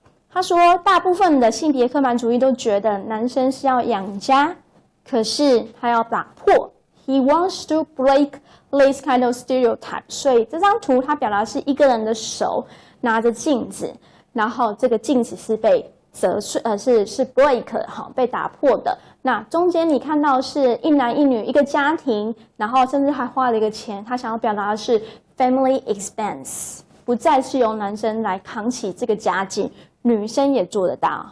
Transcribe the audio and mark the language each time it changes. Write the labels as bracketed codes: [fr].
[zh] 他说，大部分的性别刻板主义都觉得男生是要养家，可是他要打破。 [en] He wants to break this kind of stereotype. [zh] 所以这张图它表达是一个人的手拿着镜子，然后这个镜子是被折碎，是 break 被打破的。那中间你看到是一男一女一个家庭，然后甚至还花了一个钱，他想要表达的是 family expense， 不再是由男生来扛起这个家计，女生也做得到。